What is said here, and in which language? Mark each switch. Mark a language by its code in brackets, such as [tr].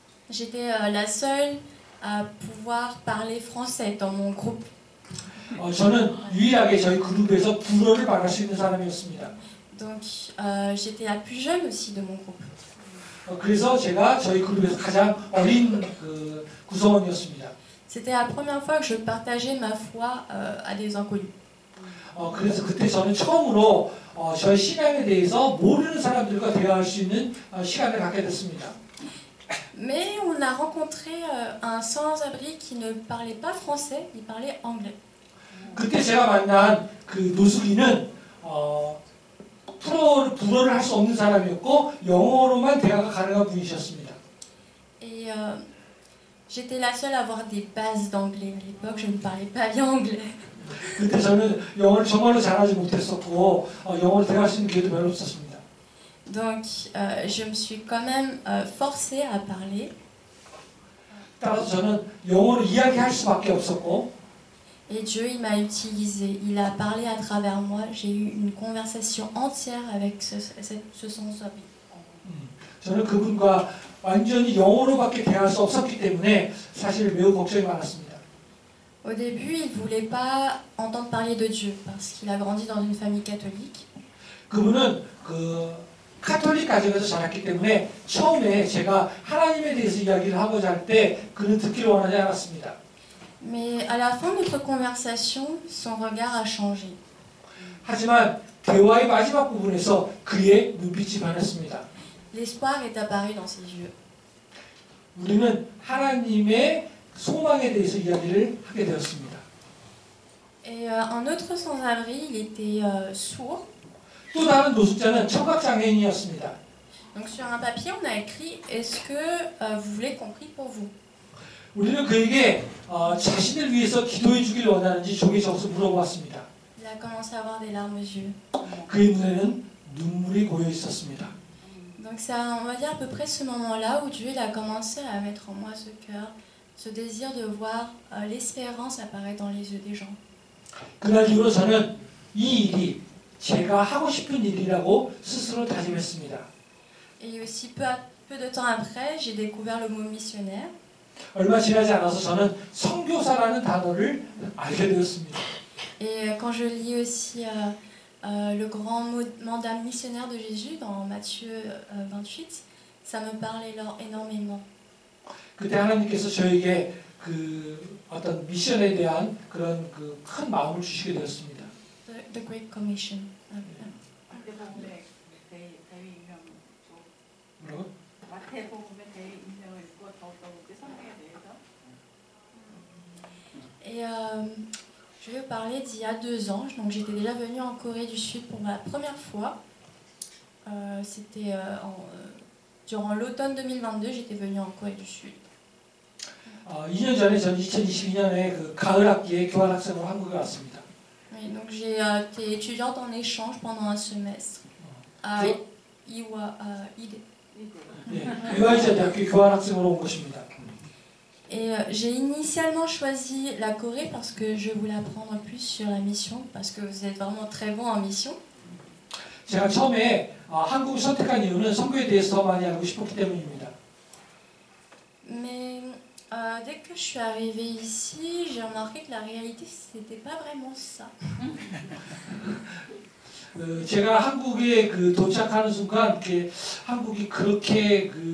[fr] J'étais la seule à pouvoir parler français dans mon groupe. [ko] 저는 유일하게 저희 그룹에서 불어를 말할 수 있는 사람이었습니다. [fr] Donc j'étais la plus jeune aussi de mon groupe. [ko] 그래서 제가 저희 그룹에서 가장 어린 구성원이었습니다. [fr] C'était la première fois que je partageais ma foi à des inconnus. [ko] 그래서 그때 저는 처음으로 저희 신앙에 대해서 모르는 사람들과 대화할 수 있는 시간을 갖게 됐습니다. [fr] Mais on a rencontré un sans-abri qui ne parlait pas français, il parlait anglais. [ko] 그때 제가 만난 그 노숙인은 불어를 할 수 없는 사람이었고 영어로만 대화가 가능한 분이셨습니다. [fr] Et j'étais la seule à avoir des bases d'anglais. À l'époque, je ne parlais pas bien anglais. [ko] 그때 저는 영어를 정말로 잘하지 못했었고 영어로 대화할 수 있는 기회도 별로 없었습니다. [fr] Donc, je me suis quand même forcée à parler. [ko] 따라서 저는 영어로 이야기할 수밖에 없었고. [fr] Et Dieu, il m'a utilisé. Il a parlé à travers moi. J'ai eu une conversation entière avec ce sans-abri. [ko] 저는 그분과 완전히 영어로밖에 대화할 수 없었기 때문에 사실 매우 걱정이 많았습니다. [fr] Au début, il ne voulait pas entendre parler de Dieu parce qu'il a grandi dans une famille catholique. [ko] 그분은 카톨릭 가정에서 자랐기 때문에 처음에 제가 하나님에 대해서 이야기를 하고자 할 때 그는 듣기를 원하지 않았습니다. [fr] Mais à la fin de notre conversation, son regard a changé. [ko] 하지만 대화의 마지막 부분에서 그의 눈빛이 변했습니다. [fr] L'espoir est apparu dans ses yeux. [ko] 우리는 하나님의 소망에 대해서 이야기를 하게 되었습니다. [fr] Et un autre sans-abri, il était sourd. [ko] 또 다른 노숙자는 청각장애인이었습니다. [fr] Donc sur un papier, on a écrit Est-ce que vous voulez qu'on prie pour vous? [ko] 우리는 그에게 자신을 위해서 기도해 주길 원하는지 종이에 적어서 물어보았습니다. [fr] Il a commencé à avoir des larmes aux yeux. [ko] 그의 눈에는 눈물이 고여 있었습니다. [fr] Donc c'est, on va dire à peu près ce moment-là où Dieu il a commencé à mettre en moi ce cœur, ce désir de voir l'espérance apparaître dans les yeux des gens. [ko] 그날 이후로 저는 이 일이 제가 하고 싶은 일이라고 스스로 다짐했습니다. [fr] Et aussi peu de temps après, j'ai découvert le mot missionnaire. [ko] 얼마 지나지 않아서 저는 선교사라는 단어를 알게 되었습니다. [fr] Et quand je lis aussi le grand mandat missionnaire de Jésus dans Matthieu 28, ça me parlait énormément. [ko] 그때 하나님께서 저에게 그 어떤 미션에 대한 그런 그 큰 마음을 주시게 되었습니다. [en] The Great Commission. [ko] 마태복음의 대의명 뭐라고? 마태복음의 대의명을 읽고 더욱더 성경에 대해서. [fr] Et je vais vous parler d'il y a 2 ans. Donc j'étais déjà venue en Corée du Sud pour la première fois. C'était durant l'automne 2022, j'étais venue en Corée du Sud. [ko] 2년 전에 전 2022년에 그 가을 학기에 교환학생으로 한국에 왔습니다. [fr] Oui, donc j'ai été étudiante en échange pendant un semestre à Ide. [ko] 유아이자 대학교 교환학생으로 온 것입니다. [fr] Et j'ai initialement choisi la Corée parce que je voulais apprendre plus sur la mission, parce que vous êtes vraiment très bon en mission. [ko] 제가 처음에 한국을 선택한 이유는 선교에 대해서 더 많이 알고 싶었기 때문입니다. [fr] Mais dès que je suis arrivée ici, j'ai remarqué que la réalité, c'était pas vraiment ça. [ko] 제가 한국에 그 도착하는 순간 이렇게 한국이 그렇게